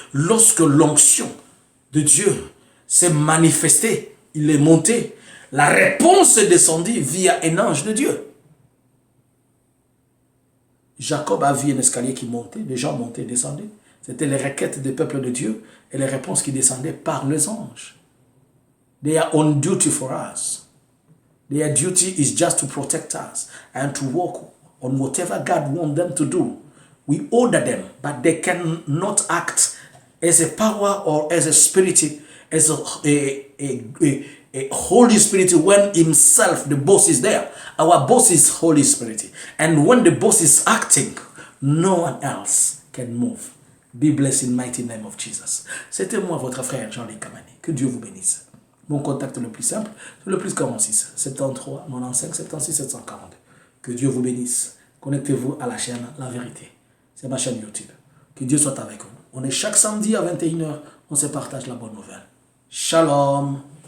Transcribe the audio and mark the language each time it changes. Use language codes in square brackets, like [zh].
[fr] Lorsque l'onction de Dieu s'est manifestée, il est monté. La réponse est descendue via un ange de Dieu. Jacob a vu un escalier qui montait, des gens montaient et descendaient. C'était les requêtes des peuples de Dieu et les réponses qui descendaient par les anges. [en] They are on duty for us. Their duty is just to protect us and to work on whatever God wants them to do. We order them, but they cannot act as a power or as a spirit, as a Holy Spirit when himself, the boss, is there. Our boss is Holy Spirit. And when the boss is acting, no one else can move. Be blessed in the mighty name of Jesus. [fr] C'était moi, votre frère Jean-Luc Kamani. Que Dieu vous bénisse. Mon contact le plus simple, c'est le plus 46 73 95 76 742. Que Dieu vous bénisse. Connectez-vous à la chaîne La Vérité. C'est ma chaîne YouTube. Que Dieu soit avec vous. On est chaque samedi à 21h. On se partage la bonne nouvelle. Shalom.